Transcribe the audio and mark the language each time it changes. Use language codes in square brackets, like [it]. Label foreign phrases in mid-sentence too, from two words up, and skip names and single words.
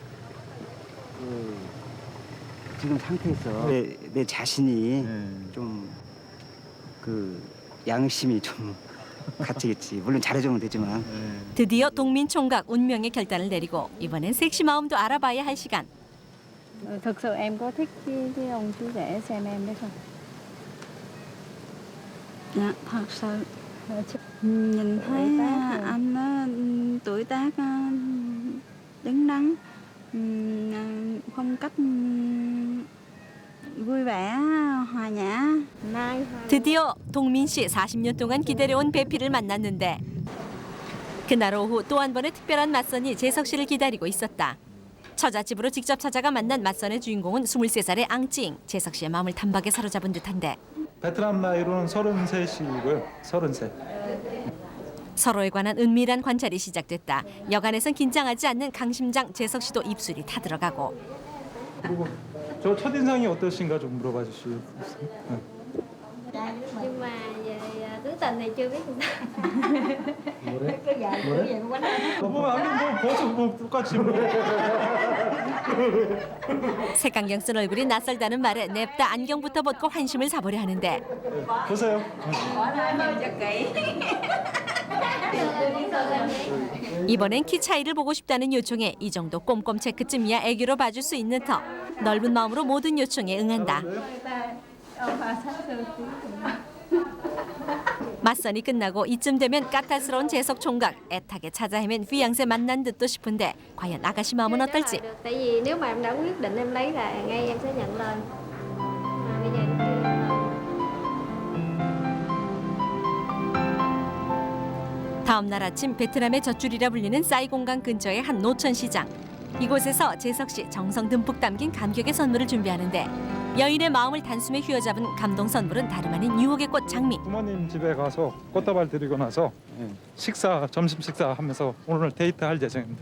[ko] 지금 상태에서 내 자신이 좀 그 양심이 좀 갇히겠지. 물론 잘해주면 되지만. 드디어 동민 총각 운명의 결단을 내리고 이번엔 섹시 마음도 알아봐야 할 시간. [vi] Thực sự em có thích cái ông chú rể xem em đấy không? Dạ, thật sự. Nhìn thấy anh tuổi tác đứng đắn, phong cách vui vẻ, hòa nhã. [ko] 드디어 동민 씨 40년 동안 기다려온 배필을 만났는데 그날 오후 또 한 번의 특별한 맞선이 재석 씨를 기다리고 있었다. 처자집으로 직접 찾아가 만난 맞선의 주인공은 23살의 앙찡. 재석 씨의 마음을 단박에 사로잡은 듯한데 베트남 나이로는 33이고요. 33. 서로에 관한 은밀한 관찰이 시작됐다. 여간에선 긴장하지 않는 강심장 재석 씨도 입술이 타들어가고. 그리고 저 첫인상이 어떠신가 좀 물어봐 주시겠어요? [vi] Nhưng mà về tứ tình thì chưa biết [ko] 뭐래? [vi] cái vậy quánh [ko] 뭐 아니 뭐 벌써 뭐 똑같이 뭐. 색강경 쓴 얼굴이 낯설다는 말에 냅다 안경부터 벗고 환심을 사보려 하는데 보세요. 이번엔 키 차이를 보고 싶다는 요청에 이 정도 꼼꼼 체크쯤이야 애교로 봐줄 수 있는 터. 넓은 마음으로 모든 요청에 응한다. 맞선이 끝나고 이쯤 되면 까탈스러운 재석 총각 애타게 찾아 헤맨 피앙세 만난 듯도 싶은데 과연 아가씨 마음은 어떨지. [vi] tại vì nếu mà em đã quyết định em lấy là ngay em sẽ nhận lời. Bây giờ em chưa nhận lời. [ko] 다음 날 아침 베트남의 젖줄이라 불리는 사이공강 근처의 한 노천 시장. 이곳에서 재석 씨 정성 듬뿍 담긴 감격의 선물을 준비하는데 여인의 마음을 단숨에 휘어잡은 감동 선물은 다름 아닌 유혹의 꽃 장미. 부모님 집에 가서 꽃다발 드리고 나서 점심 식사 하면서 오늘 데이트할 예정입니다.